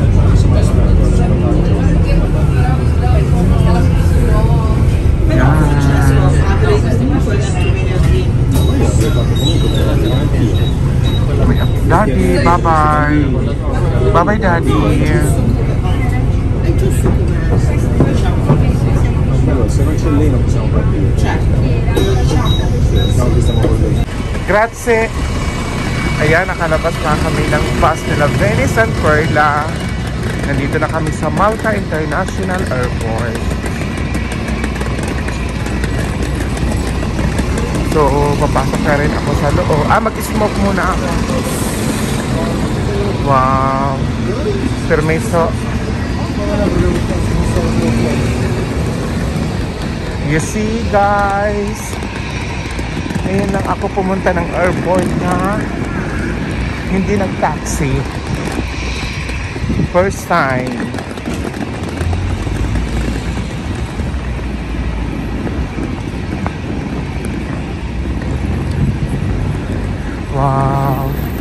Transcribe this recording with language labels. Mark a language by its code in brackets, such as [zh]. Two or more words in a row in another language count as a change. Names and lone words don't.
[tl] Yan. [en] Daddy, bye-bye. Bye-bye, Daddy. [it] Se non c'è lei non possiamo partire. Grazie. [tl] Ayan, nakalabas na kami ng bus nila Venice and Perla. Nandito na kami sa Malta International Airport. So, papasok na rin ako sa loob. Mag-smoke muna ako. Wow. Permiso. [en] You see, guys. [tl] Ngayon lang ako pumunta ng airport na hindi nag-taxi. [en] First time. Wow.